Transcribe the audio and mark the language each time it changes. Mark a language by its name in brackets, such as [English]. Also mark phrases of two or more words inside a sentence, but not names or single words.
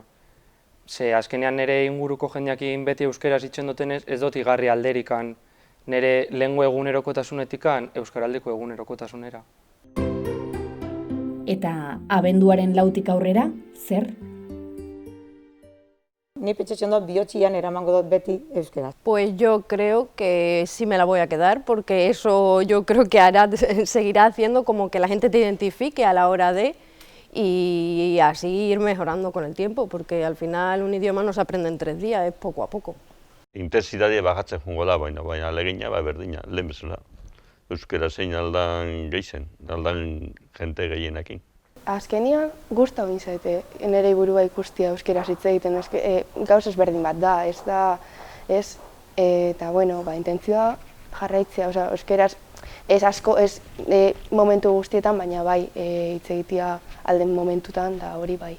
[Basque] Ze azkenean nire inguruko jendeakin beti euskeraz itzen dutenez, ez dut igarri alderikan nire lengua egunerokotasunetikan euskaraldeko egunerokotasunera. Eta abenduaren 4tik aurrera, zer? Ni pentsatzen dut bihotzian eramango dut beti euskeraz. [Spanish] Pues yo creo que sí me la voy a quedar, porque eso yo creo que seguirá haciendo como que la gente te identifique a la hora de, y así ir mejorando con el tiempo, porque al final un idioma no se aprende en 3 días, es poco a poco. [Basque] Intensitatea bagatzen jungo da, baina alegina berdina, lehen bezala. Euskera zein aldan geizen, aldan jente gehienekin. Azkenian gustau zaite nire burua ikustia euskeraz hitz egiten, gauz ezberdin bat da, eta bueno, intentzioa jarraitzea, euskeraz ez asko, ez momentu guztietan, baina bai hitz egitea alden momentutan, da hori bai.